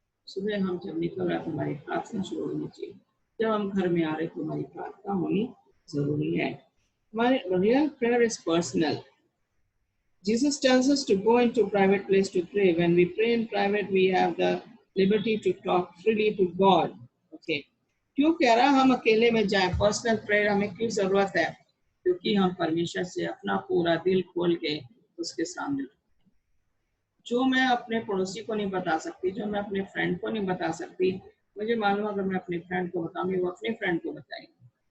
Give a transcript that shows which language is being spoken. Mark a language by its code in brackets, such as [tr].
[hi] सुबह हम जब निकल रहे तो हमारी प्रार्थना शुरू होनी चाहिए, जब हम घर में आ रहे तो हमारी प्रार्थना होनी जरूरी है। हमारे [en] Real prayer is personal. Jesus tells us to go into private place to pray. When we pray in private, we have the liberty to talk freely to God. Okay. [hi] क्यों कह रहा हम अकेले में जाएं? पर्सनल प्रेयर हमें क्यों जरूरत है? क्योंकि हम परमेश्वर से अपना पूरा दिल खोल के उसके सामने, जो मैं अपने पड़ोसी को नहीं बता सकती, जो मैं अपने फ्रेंड को नहीं बता सकती, मुझे मालूम अगर मैं अपने फ्रेंड को बताऊंगी वो अपने फ्रेंड को बताएंगे।